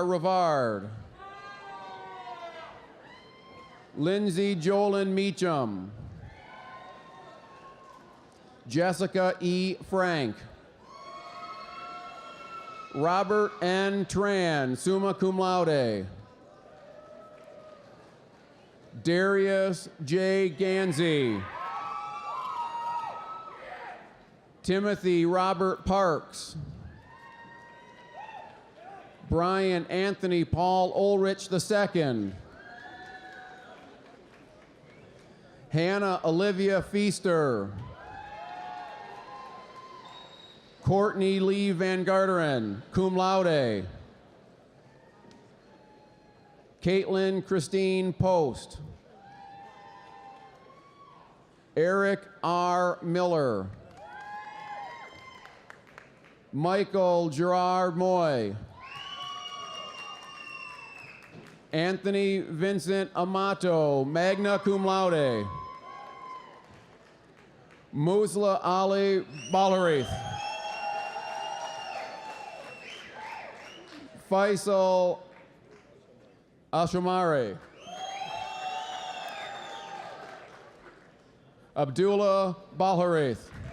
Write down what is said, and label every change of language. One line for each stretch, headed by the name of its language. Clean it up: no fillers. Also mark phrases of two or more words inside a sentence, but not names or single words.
English: Rivard, Lindsay Jolin Meacham, Jessica E. Frank, Robert N. Tran,
Latin: summa cum laude, Darius J.
English: Ganzi, Timothy Robert Parks, Brian Anthony Paul Ulrich II, Hannah Olivia Feaster, Courtney Lee Van Garderen,
Latin: cum laude,
English: Caitlin Christine Post. Eric R. Miller. Michael Gerard Moy. Anthony Vincent Amato,
Latin: magna cum laude.
English: Musla Ali Balarith. Faisal Ashamare. Abdullah Balharith.